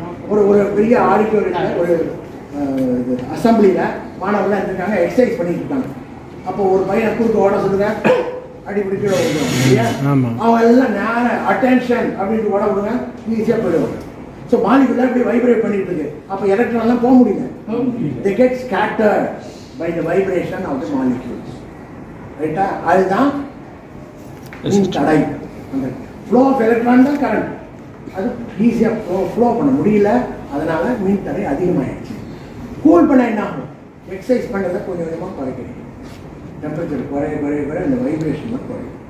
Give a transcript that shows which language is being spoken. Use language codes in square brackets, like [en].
[ta] ஒரு பெரிய ஆடிட்டோரியத்தில் ஒரு அசம்பிளியில் மாணவர்கள்லாம் இருக்காங்க, எக்ஸசைஸ் பண்ணிட்டு இருக்காங்க. அப்போ ஒரு பையனை கூட்டு ஓட சொல்லுங்க, அடிப்படி கீழே விடுவோம் இல்லையா? அவன் எல்லாம் நேரம் அட்டென்ஷன் அப்படின்ட்டு ஓட விடுங்க, ஈஸியாக போயிடுவாங்க. ஸோ மாலிகுலர் அப்படி வைப்ரேட் பண்ணிட்டு இருக்கு, அப்போ எலக்ட்ரான்லாம் போக முடியல. [en] they get scattered by the vibration of the molecules. [ta] ரைட்டா? அதுதான் மின் தடை. அந்த ஃப்ளோ ஆஃப் எலக்ட்ரான் தான் கரண்ட், அது ஈஸியாக ஃப்ளோ பண்ண முடியல, அதனால மின் தடை அதிகமாகிடுச்சு. கூல் பண்ண என்ன ஆகும்? எக்ஸசைஸ் பண்ணுறதை கொஞ்சம் கொஞ்சமாக குறைக்கணும், டெம்பரேச்சர் குறைய குறைய குறைய இந்த வைப்ரேஷன் குறையும்.